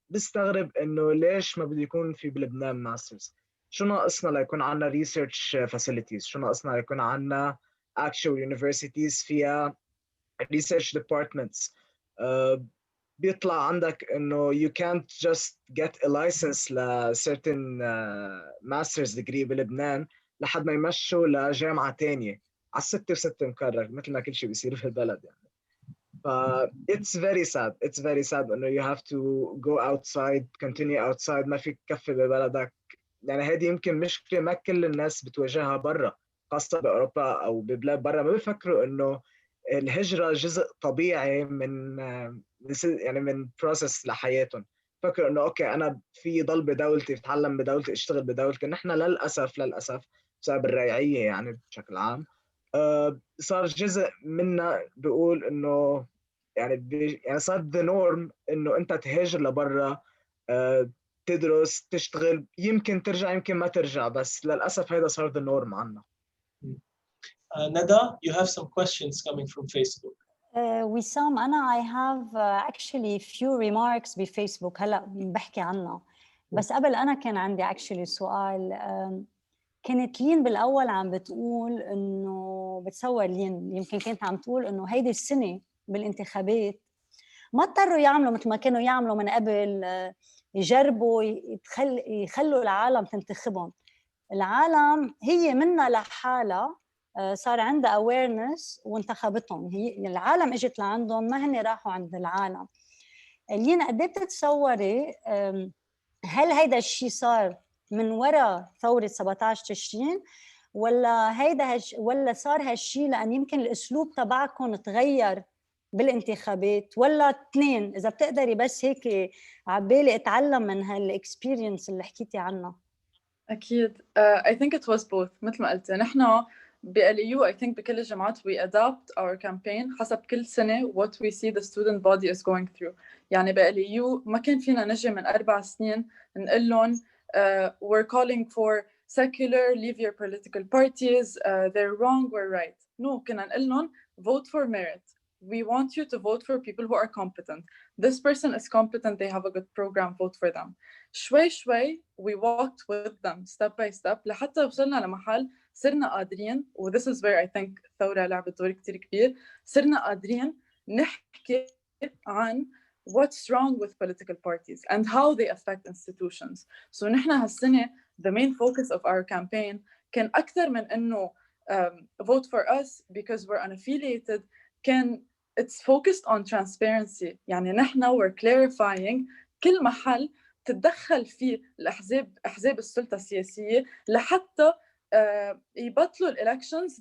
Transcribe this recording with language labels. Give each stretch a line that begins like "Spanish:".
Arabic: بستغرب إنه ليش ما بده يكون في بلبنان Masters. شو ناقصنا ليكون عنا
English: research facilities؟
Arabic: شو ناقصنا ليكون عنا
English: actual universities
Arabic: فيها
English: research departments؟
Arabic: بيطلع عندك إنه
English: you can't just get a license
Arabic: ل
English: certain master's degree
Arabic: بلبنان لحد ما يمشوا لجامعة تانية على 6 و6 مكرر مثل ما كل شيء بيصير في البلد يعني.
English: ف it's very sad إنه you have to go outside, continue outside،
Arabic: ما فيك تكفي ببلدك. يعني هذه يمكن مشكلة ما كل الناس بتواجهها برا، خاصة بأوروبا أو ببلاد برا. ما بيفكروا إنه الهجرة جزء طبيعي من يعني من process لحياتهم. فكروا إنه أوكي أنا في ضل بدولتي، بتعلم بدولتي، اشتغل بدولتي. نحن للأسف بسبب الريعية يعني بشكل عام صار جزء منا بيقول إنه يعني صار
English: the norm
Arabic: إنه أنت تهاجر لبرا، تدرس، تشتغل، يمكن ترجع يمكن ما ترجع، بس للأسف هذا صار the norm عنا.
English: Nada, you have some questions coming from Facebook.
Arabic: وسام أنا
English: I have actually few remarks
Arabic: بفيسبوك هلا بحكي عنها، بس قبل أنا كان عندي actually سؤال. كانت لين بالأول عم بتقول إنه بتصور لين يمكن كانت عم تقول إنه هيدي السنة بالانتخابات ما اضطروا يعملوا مثل ما كانوا يعملوا من قبل، يجربوا يخلوا العالم تنتخبهم. العالم هي منها لحالها صار عندها awareness وانتخبتهم. هي العالم اجت لعندهم، ما هن راحوا عند العالم. لينا قد ايه بتتصوري هل هيدا الشيء صار من وراء ثورة 17 تشرين، ولا صار هالشيء لأن يمكن الأسلوب تبعكم تغير بالانتخابات، ولا اثنين؟ إذا بتقدري بس هيك عبالي أتعلم من هالإكسبيرينس اللي حكيتي عنها.
English: أكيد. I think it was both.
Arabic: مثل ما قلت نحن
English: ب-LEU I think
Arabic: بكل الجامعات
English: we adapt our campaign
Arabic: حسب كل سنة
English: what we see the student body is going through.
Arabic: يعني ب-LEU ما كان فينا نجي من 4 سنين نقول لهم
English: we're calling for secular, leave your political parties, they're wrong, we're right. No,
Arabic: كنا نقول لهم
English: vote for merit. We want you to vote for people who are competent. This person is competent, they have a good program, vote for them.
Arabic: شوي شوي
English: we walked with them step by step
Arabic: لحتى وصلنا لمحل صرنا قادرين،
English: و this is where I think
Arabic: ثورة لعبت دور كتير كبير، صرنا قادرين نحكي عن
English: what's wrong with political parties and how they affect institutions. So
Arabic: نحن هالسنة
English: the main focus of our campaign
Arabic: كان أكثر من إنه
English: vote for us because we're unaffiliated، كان it's focused on transparency.
Arabic: يعني نحن
English: we're clarifying
Arabic: كل محل تتدخل فيه أحزاب السلطة السياسية لحتى يبطلوا elections.